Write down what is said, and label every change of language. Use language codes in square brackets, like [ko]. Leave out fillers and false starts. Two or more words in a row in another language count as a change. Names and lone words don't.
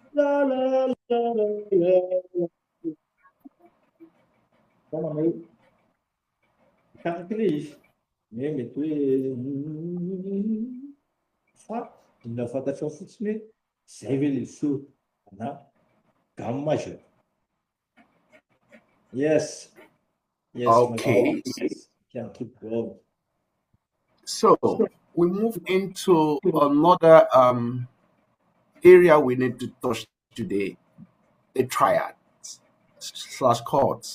[mg] la, la, la, la, la. Tena meio karakteristika. Mety hoe fa mila fantatrao fotsiny hoe zay ve le so na [fr] gamme majeur. [en] Yes, yes, my Okay. can keep going. So we move into another area we need to touch today, the triads slash chords.